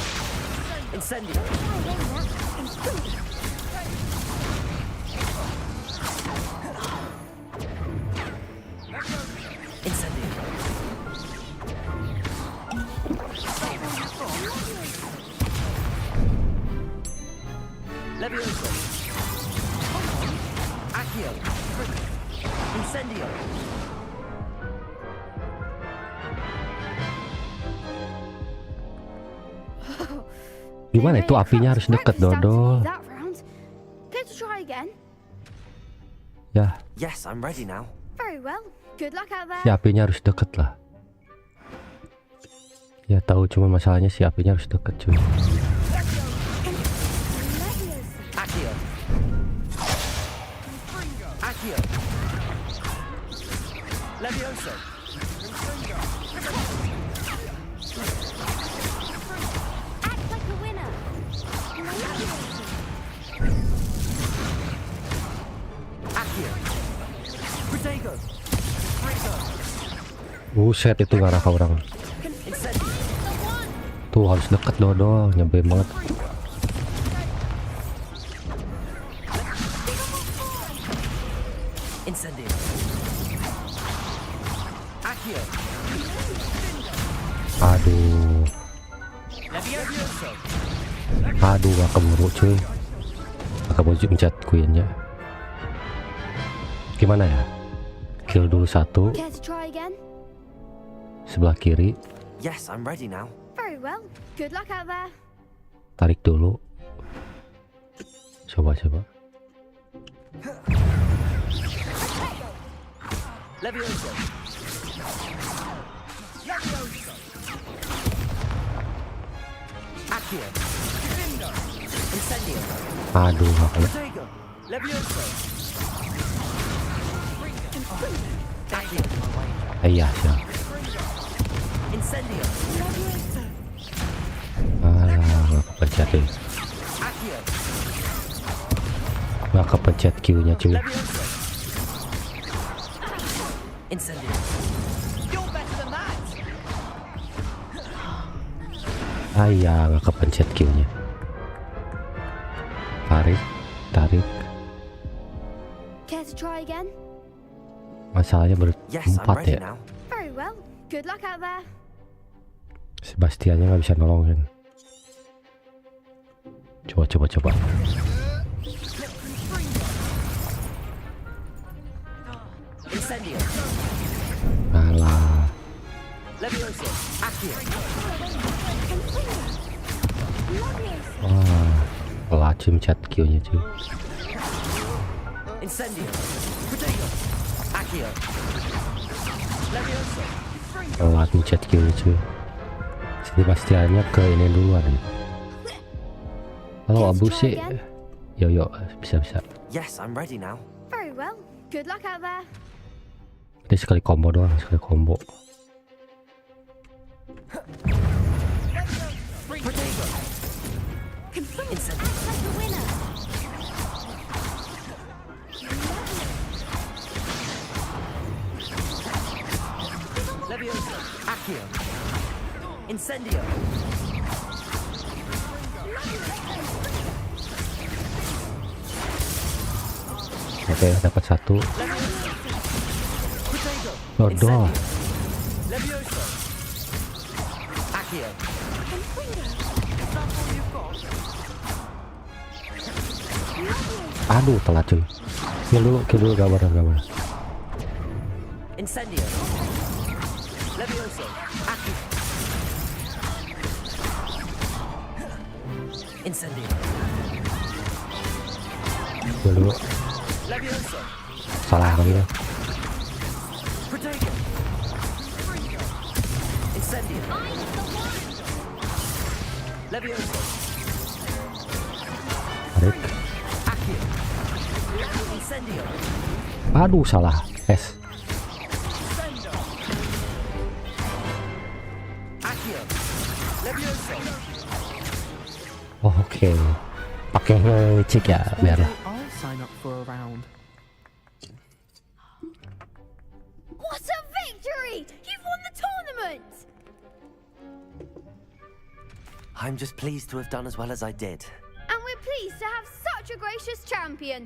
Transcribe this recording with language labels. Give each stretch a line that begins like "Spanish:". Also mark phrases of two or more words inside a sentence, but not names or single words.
Indonesian: Incendio. Incendio. Levioso. Accio. Incendio. Gimana itu apinya harus deket dodol.
English: That round. Care to try again?
Indonesian: Ya,
English: Yes, I'm ready now. Very well. Good luck out there.
Indonesian: si apinya harus deket lah. Ya tahu, cuma masalahnya si apinya harus deket cuy. Accio. Accio. Levioso.
English: Act like a winner.
Indonesian: Accio. Protego. Buset, itu ngarah ke orang. Incendio. Tuh harus deket dodol, nyebelin banget. Incendio. Accio. Aduh, Levioso. aduh gak keburu cuy. Gak keburu mencet queennya. Gimana ya? Kill dulu satu.
English: Care to try again?
Indonesian: Sebelah kiri.
English: Yes, I'm ready now. Very well. Good luck out there.
Indonesian: Tarik dulu. Coba. Levioso. Accio. Incendio. Aduh gak kena. Protego. Levioso. Accio. Iya siap. Incendio. Alah, gak kepencet deh. Accio. Gak kepencet Q-nya cuy. Levioso. Incendio.
English: You're better than that.
Indonesian: Ayah, gak kepencet Q-nya. Tarik. Care to try again? Masalahnya
English: Yes, I'm
Indonesian: berempat
English: ready
Indonesian: ya.
English: now. Very well. Good luck out there.
Indonesian: Sebastiannya nggak bisa nolongin. Coba. Incendio. Alah. Levioso. Accio. Wah, pelacim chat Q-nya cuy. Incendio. Protego. Accio. Levioso. Pelacim chat Q-nya cuy. Sebastiannya ke ini duluan nih. Kalau Abu sih, yo bisa.
English: Yes, I'm ready now. Very well. Good luck out there.
Indonesian: Ini sekali combo doang, sekali combo. Protego. Incendio. Levioso. Accio. Incendio. Oke, dapat satu. Dodol. Levioso. Accio. Aduh, telat cuy. Kill dulu, gak bener. Incendio. Levioso. Accio. Incendio. Dulu. Levioso. Salah kali ya. Protego. Incendio. Levioso. Tarik. Accio. Incendio. Aduh, salah. S. Accio. Levioso. Oh, oke. Pakai cek ya, biarlah.
English: I'll sign up for a round. What a victory! You've won the tournament! I'm just pleased to have done as well as I did. And we're pleased to have such a gracious champion.